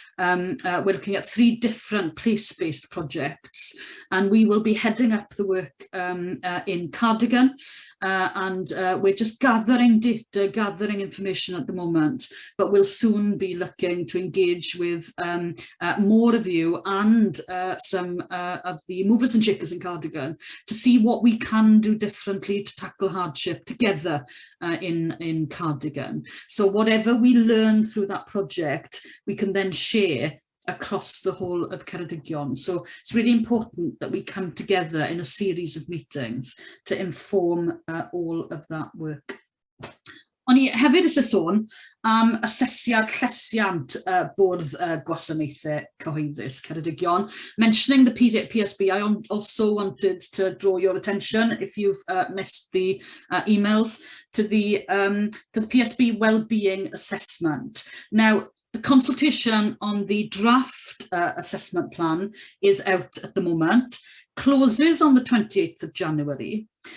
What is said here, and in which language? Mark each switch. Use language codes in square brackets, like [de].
[en] We're looking at 3 different place-based projects, and we will be heading up the work in Cardigan, and we're just gathering data, gathering information at the moment, but we'll soon be looking to engage with more of you and some of the movers and shakers in Cardigan to see what we can do differently to tackle hardship together in Cardigan. So whatever we learn through that project, we can then share across the whole of Ceredigion. So it's really important that we come together in a series of meetings to inform all of that work. [cy] O'n i hefyd ys sôn am asesiad llesiant Bwrdd Gwasanaethau Cyhoeddus Ceredigion. [en] Mentioning the PSB, I also wanted to draw your attention, if you've missed the emails, to the PSB Wellbeing Assessment. Now, the consultation on the draft assessment plan is out at the moment, closes on the 28th of January.